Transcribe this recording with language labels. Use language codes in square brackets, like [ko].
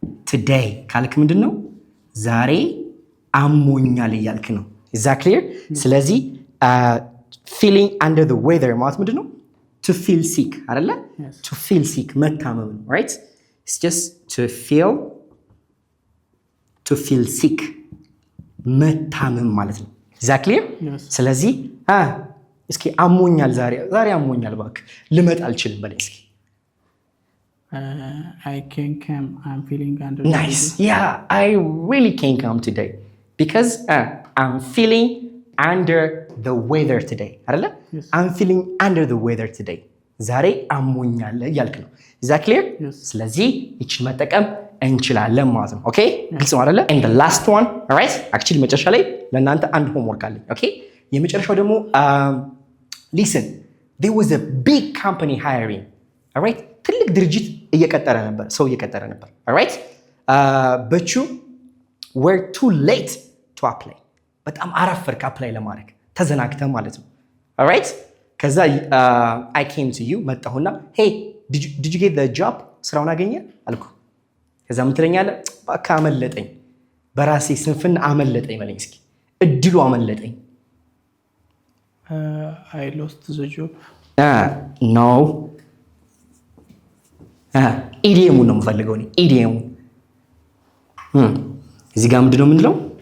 [am] Today ካልክ ምንድን ነው? ዛሬ አሞኛል እያልክ ነው። [en] Is that clear? [am] ስለዚህ feeling under the weather ማለት ምንድን ነው? [en] To feel sick አይደለ? Yes. To feel sick መታመም ነው። right? It's just to feel sick [am] መታመም ማለት ነው። [en] Is that clear? Yes. [am] ስለዚህ እስኪ አሞኛል ዛሬ አሞኛል እባክህ ልመጣ አልችልም በለኝ እስኪ። [en] I can't come. I'm feeling under. Nice. Yeah, I really can't come today because I'm feeling under the weather today. [am] አይደለ? [en] Yes. I'm feeling under the weather today. [am] ዛሬ አሞኛል እያልክ ነው። [en] Is that clear? Yes. [am] ስለዚህ ይችን መጠቀም እንችላለን ማለት ነው። ኦኬ ግልጽ ነው አይደለ? [en] And the last one, all right? actually [am] መጨረሻ ላይ ለእናንተ አንድ [en] homework አለኝ። [am] ኦኬ የመጨረሻው ደግሞ [en] listen, there was a big company hiring. all right? [am] ትልቅ ድርጅት እየቀጠረ ነበር፣ ሰው እየቀጠረ ነበር። all right? [en] but you were too late to apply. [am] በጣም አረፈርክ አፕላይ ለማድረግ ተዘናግተህ ማለት ነው። all right? [en] ከዛ I came to you [am] መጣሁና [en] hey, did you get the job? [am] ስራውን አገኘ አልኩ። ከዛ ምን ትለኛለህ? እባክህ አመለጠኝ፣ በራሴ ስንፍና አመለጠኝ በለኝ እስኪ። እድሉ አመለጠኝ። [en] I lost the job. No. [am] ኢዲየሙን ነው የምፈልገው እኔ። ኢዲየሙን እዚህ ጋር ምንድን ነው የምንለው?